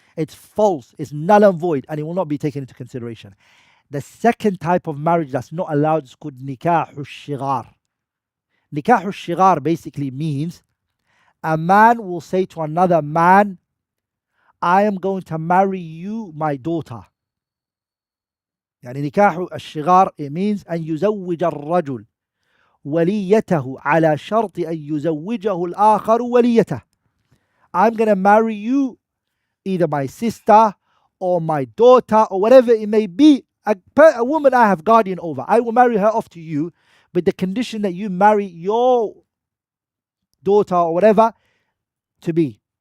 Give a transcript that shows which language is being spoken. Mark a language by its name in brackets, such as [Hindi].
[English] It's false, it's null and void, and it will not be taken into consideration. The second type of marriage that's not allowed is called Nikah al Shighar. Nikah al Shighar basically means a man will say to another man, I am going to marry you, my daughter. [Arabic] يعني نكاح الشغار, [English] it means [Arabic] أن يزوج الرجل وليته على شرط أن يزوجه الآخر وليته. [English] I'm going to marry you, either my sister or my daughter or whatever it may be, a woman I have guardian over. I will marry her off to you, but the condition that you marry your daughter or whatever to me.